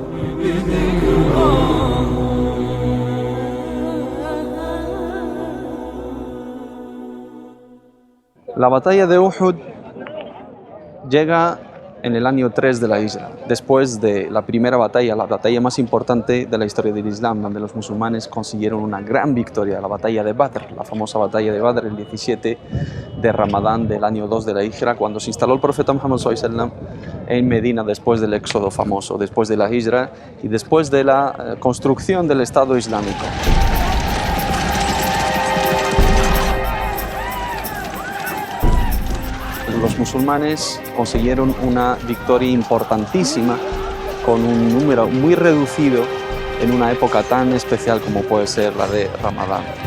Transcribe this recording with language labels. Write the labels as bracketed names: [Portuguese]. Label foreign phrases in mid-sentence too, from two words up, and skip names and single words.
[Spanish] La batalla de Uhud llega en el año 3 de la Hijra, después de la primera batalla, la batalla más importante de la historia del Islam, donde los musulmanes consiguieron una gran victoria, la batalla de Badr, la famosa batalla de Badr, el 17 de Ramadán del año 2 de la Hijra, cuando se instaló el profeta Muhammad [Arabic] صلى الله عليه وسلم [Spanish] en Medina después del éxodo famoso, después de la Hijra y después de la construcción del Estado Islámico. Los musulmanes consiguieron una victoria importantísima con un número muy reducido en una época tan especial como puede ser la de Ramadán.